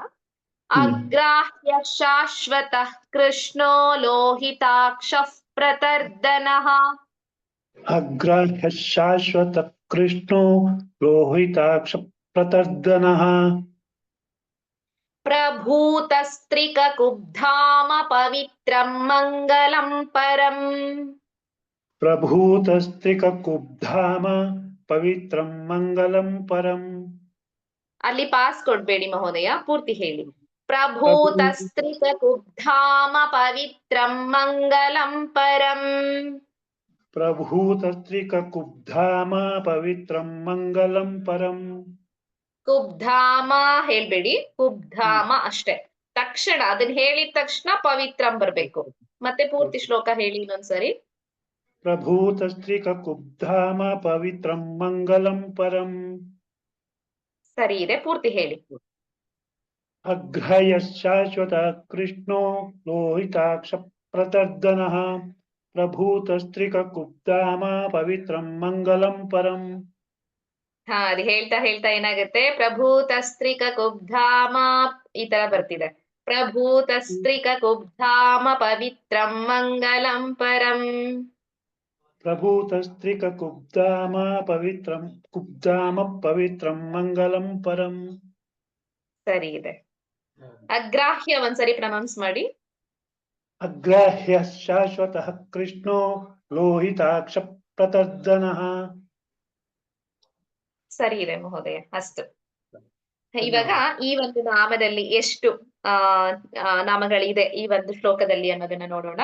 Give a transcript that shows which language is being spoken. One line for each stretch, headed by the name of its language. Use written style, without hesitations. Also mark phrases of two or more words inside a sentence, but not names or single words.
Sanskrit: ಅಗ್ರಾಹ್ಯ ಶಾಶ್ವತಃ ಕೃಷ್ಣೋ ಲೋಹಿತಾಕ್ಷಃ ಪ್ರತರ್ದನಃ. ಅಗ್ರಾಹ್ಯ ಶಾಶ್ವತ ಕೃಷ್ಣೋ ಲೋಹಿತಾಕ್ಷ ಪ್ರತರ್ದನಃ. ಪ್ರಭೂತಸ್ತ್ರಿಕ ಕುಬ್ಧಾಮ ಪವಿತ್ರಂ ಮಂಗಲಂ ಪರಂ. ಪ್ರಭೂತಸ್ತ್ರಿಕ ಕುಬ್ಧಾಮ ಪವಿತ್ರಂ ಮಂಗಲಂ ಪರಂ.
Kannada: ಅಲ್ಲಿ ಪಾಸ್ ಕೊಡ್ಬೇಡಿ ಮಹೋದಯ, ಪೂರ್ತಿ ಹೇಳಿ.
Sanskrit: ಪ್ರಭೂತಸ್ತ್ರಿಕ ಕುಬ್ಧಾಮ ಪವಿತ್ರಂ ಮಂಗಲಂ ಪರಂ. ಪ್ರಭೂತಸ್ತ್ರಿಕ ಕುಬ್ಧಾಮ ಪವಿತ್ರಂ ಮಂಗಲಂ ಪರಂ.
Kannada: ಕುಬ್ಧಾಮ ಹೇಳ್ಬೇಡಿ, ಕುಬ್ಧಾಮ ಅಷ್ಟೇ. ತಕ್ಷಣ ಅದನ್ನ ಹೇಳಿದ ತಕ್ಷಣ ಪವಿತ್ರಂ ಬರ್ಬೇಕು. ಮತ್ತೆ ಪೂರ್ತಿ ಶ್ಲೋಕ ಹೇಳಿ ಇನ್ನೊಂದ್ಸರಿ.
Sanskrit: ಪ್ರಭೂತಸ್ತ್ರಿಕ ಕುಬ್ಧಾಮ ಪವಿತ್ರಂ ಮಂಗಲಂ ಪರಂ.
Kannada: ಸರಿ ಇದೆ, ಪೂರ್ತಿ ಹೇಳಿ.
Sanskrit: ಅಗ್ರಾಹ್ಯ ಶಾಶ್ವತ ಕೃಷ್ಣೋ ಲೋಹಿತಾಕ್ಷ ಪ್ರತರ್ದನಃ. ಪ್ರಭೂತಸ್ತ್ರಿಕ ಕುಬ್ಧಾಮ ಪವಿತ್ರಂ ಮಂಗಲಂ ಪರಂ.
Kannada: ಅದು ಹೇಳ್ತಾ ಹೇಳ್ತಾ ಏನಾಗುತ್ತೆ,
Sanskrit: ಪ್ರಭೂತಸ್ತ್ರಿಕ ಕುಬ್ಧಾಮ
Kannada: ಈ ತರ ಬರ್ತಿದೆ.
Sanskrit: ಪ್ರಭೂತಸ್ತ್ರಿಕ ಕುಬ್ಧಾಮ ಪವಿತ್ರಂ ಮಂಗಲಂ ಪರಂ. ಪ್ರಭೂತಸ್ತ್ರಿಕ ಕುಬ್ಧಾಮ ಪವಿತ್ರಂ ಕುಬ್ಧಾಮ ಪವಿತ್ರಂ ಮಂಗಲಂ ಪರಂ.
Kannada: ಸರಿ ಇದೆ. ಅಗ್ರಾಹ್ಯ ಒಂದ್ಸರಿ ಪ್ರನೌನ್ಸ್ ಮಾಡಿ.
Sanskrit: ಅಗ್ರಾಹ್ಯ ಶಾಶ್ವತಃ ಕೃಷ್ಣೋ ಲೋಹಿತಾಕ್ಷ ಪ್ರತರ್ದನಃ.
Kannada: ಸರಿ ಇದೆ ಮಹೋದಯ, ಅಷ್ಟು. ಇವಾಗ ಈ ಒಂದು ನಾಮದಲ್ಲಿ ಎಷ್ಟು ನಾಮಗಳಿದೆ ಈ ಒಂದು ಶ್ಲೋಕದಲ್ಲಿ ಅನ್ನೋದನ್ನ ನೋಡೋಣ.